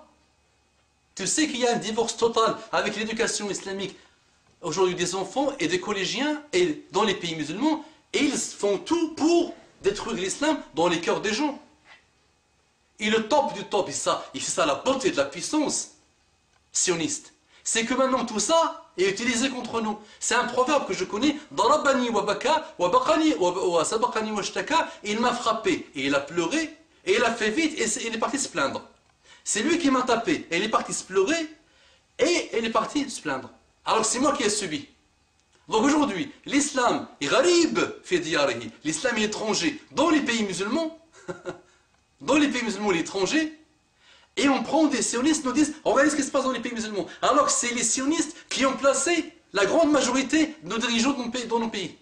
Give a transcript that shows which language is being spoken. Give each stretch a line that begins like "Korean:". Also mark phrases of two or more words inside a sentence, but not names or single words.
French: Tu sais qu'il y a un divorce total avec l'éducation islamique aujourd'hui des enfants et des collégiens et dans les pays musulmans, et ils font tout pour détruire l'islam dans les cœurs des gens. Et le top du top, et c'est ça la beauté de la puissance sioniste, c'est que maintenant tout ça est utilisé contre nous. C'est un proverbe que je connais,
Arabic: ضربني وبكى وبقاني وسبقني واشتكى,
French: il m'a frappé et il a pleuré et il a fait vite et il est parti se plaindre. C'est lui qui m'a tapé et il est parti se pleurer et il est parti se plaindre. Alors c'est moi qui ai subi. Donc aujourd'hui, l'islam est
Arabic: غريب في دياره,
French: l'islam est étranger dans les pays musulmans, dans les pays musulmans l'étranger, et on prend des sionistes, nous disent regardez ce qui se passe dans les pays musulmans, alors que c'est les sionistes qui ont placé la grande majorité de nos dirigeants dans nos pays.